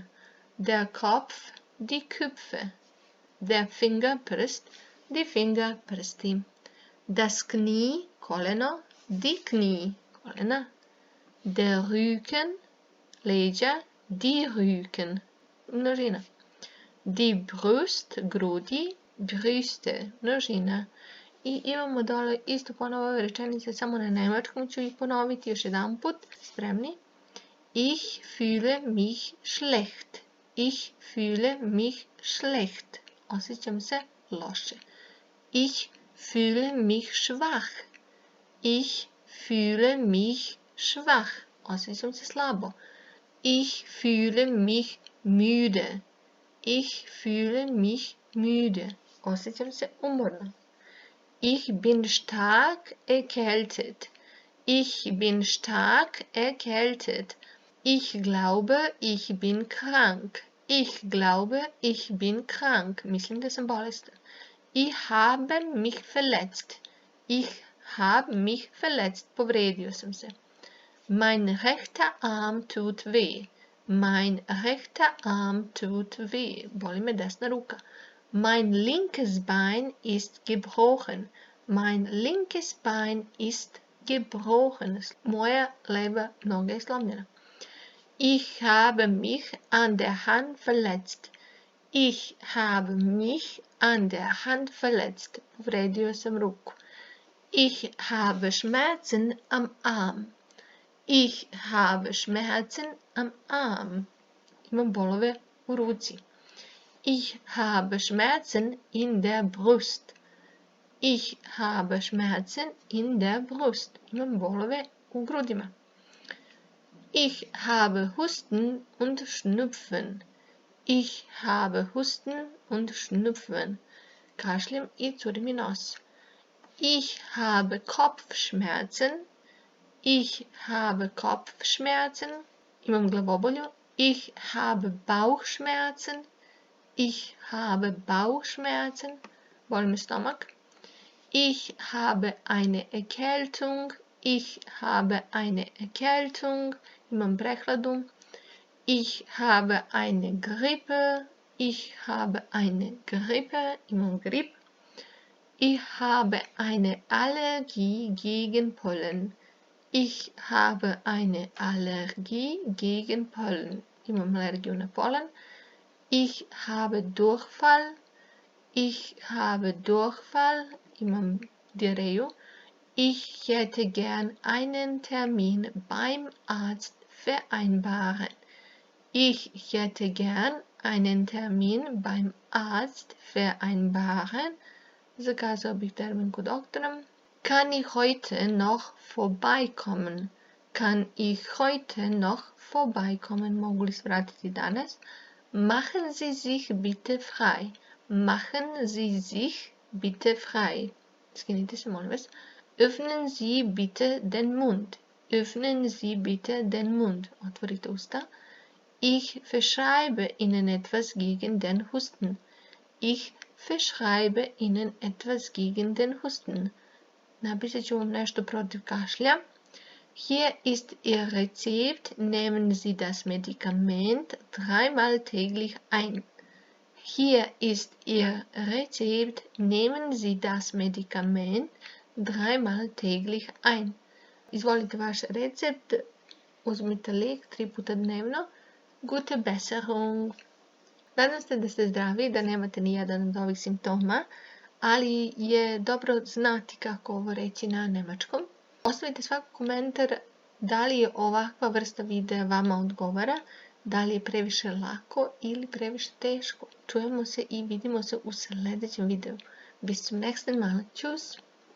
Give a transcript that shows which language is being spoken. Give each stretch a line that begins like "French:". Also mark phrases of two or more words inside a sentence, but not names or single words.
German: Der Kopf, die Köpfe. Der Finger, prst. Die Finger, prsti. Das Knie, koleno. Die Knie, kolena. Der Rücken, leđa. Die Rücken, množina. Die Brust,
Serbian: grudi.
German: Brüste, množina.
Serbian: I imamo dole isto ponovo ove rečenice, samo na nemačkom ću ih ponoviti još jedan put. Spremni?
German: Ich fühle mich schlecht. Ich fühle mich schlecht.
Serbian: Osjećam se loše.
German: Ich fühle mich schwach. Ich fühle mich schwach.
Serbian: Osjećam se slabo.
German: Ich fühle mich müde. Ich fühle mich müde.
Serbian: Osjećam se umorno.
German: Ich bin stark erkältet. Ich bin stark erkältet. Ich glaube, ich bin krank. Ich glaube, ich bin krank.
Serbian: Mislim da sam bolestan.
German: Ich habe mich verletzt. Ich habe mich verletzt.
Serbian: Povredio sam se.
German: Mein rechter Arm tut weh. Mein rechter Arm tut weh.
Serbian: Boli me desna ruka.
German: Mein linkes Bein ist gebrochen. Mein linkes Bein ist gebrochen.
Serbian: Moja leva noga je slomljena.
German: Ich habe mich an der Hand verletzt. Ich habe mich an der Hand verletzt.
Serbian: Povredio sam ruku.
German: Ich habe Schmerzen am Arm. Ich habe Schmerzen am Arm.
Serbian: Imam bolove u ruci.
German: Ich habe Schmerzen in der Brust. Ich habe Schmerzen in der Brust.
Serbian: Imam bolove u grudima.
German: Ich habe Husten und Schnupfen. Ich habe Husten und Schnupfen.
Serbian: Kašljem i curi mi nos.
German: Ich habe Kopfschmerzen. Ich habe Kopfschmerzen.
Serbian: Imam glavobolju.
German: Ich habe Bauchschmerzen. Ich habe Bauchschmerzen.
Serbian: Boli me stomak.
German: Ich habe eine Erkältung. Ich habe eine Erkältung.
Serbian: Imam prehladu.
German: Ich habe eine Grippe. Ich habe eine Grippe.
Serbian: Imam grip.
German: Ich habe eine Allergie gegen Pollen. Ich habe eine Allergie gegen Pollen.
Serbian: Imam alergiju na polen.
German: Ich habe Durchfall. Ich habe Durchfall.
Serbian: Imam diareju.
German: Ich hätte gern einen Termin beim Arzt vereinbaren. Ich hätte gern einen Termin beim Arzt vereinbaren.
Serbian: Zakazao bih termin kod doktora.
German: Kann ich heute noch vorbeikommen? Kann ich heute noch vorbeikommen?
Serbian: Mogu li svratiti danas?
German: Machen Sie sich bitte frei. Machen Sie sich bitte frei.
Serbian: Skinite se, molim vas.
German: Öffnen Sie bitte den Mund. Öffnen Sie bitte den Mund.
Serbian: Otvorite usta.
German: Ich verschreibe Ihnen etwas gegen den Husten. Ich verschreibe Ihnen etwas gegen den Husten.
Serbian: Napisat ću vam nešto protiv kašlja.
German: Hier ist Ihr Rezept. Nehmen Sie das Medikament 3-mal täglich ein. Hier ist Ihr Rezept. Nehmen Sie das Medikament 3-mal täglich ein.
Serbian: Izvolite vaš recept. Uzmite lijek 3 puta dnevno.
German: Gute Besserung.
Serbian: Nadam se da ste zdravi, da nemate ni jedan od ovih simptoma, ali je dobro znati kako ovo reći na nemačkom. Ostavite svaki komentar da li je ovakva vrsta videa vama odgovara, da li je previše lako ili previše teško. Čujemo se i vidimo se u sljedećem videu.
German: Bis zum nächsten Mal. Tschüss!